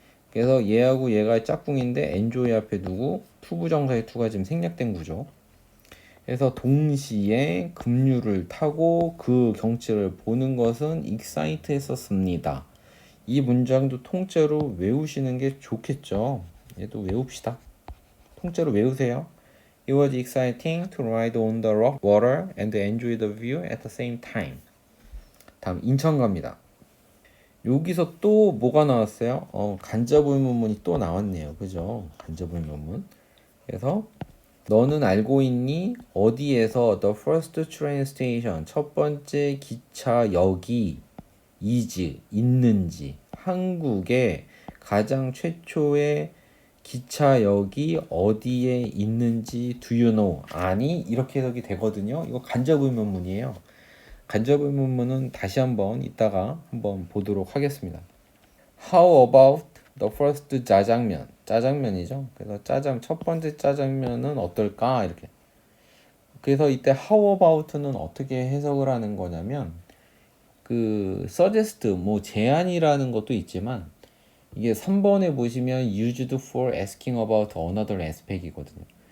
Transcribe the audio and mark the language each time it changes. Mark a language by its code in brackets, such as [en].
[ko] 그래서 얘하고 얘가 짝꿍인데 enjoy 앞에 두고 to 부정사의 to가 지금 생략된 구조. 그래서 동시에 급류를 타고 그 경치를 보는 것은 excite 했었습니다. 이 문장도 통째로 외우시는 게 좋겠죠. 얘도 외웁시다. 통째로 외우세요. [en] It was exciting to ride on the rock water and enjoy the view at the same time. [ko] 다음 인천 갑니다. 여기서 또 뭐가 나왔어요? 간접의문문이 또 나왔네요. 그죠? 간접의문문. 그래서 너는 알고 있니? 어디에서 [en] the first train station, [ko] 첫 번째 기차역이 is, 있는지. 한국의 가장 최초의 기차역이 어디에 있는지 [en] do you know? [ko] 아니? 이렇게 해석이 되거든요. 이거 간접의문문이에요. 간접의문문은 다시 한번 이따가 한번 보도록 하겠습니다. [en] How about the first 짜장면? [ko] 짜장면이죠. 그래서 첫 번째 짜장면은 어떨까? 이렇게. 그래서 이때 how about는 어떻게 해석을 하는 거냐면, 그 suggest, 제안이라는 것도 있지만, 이게 3번에 보시면 [en] used for asking about another aspect [ko] 이거든요.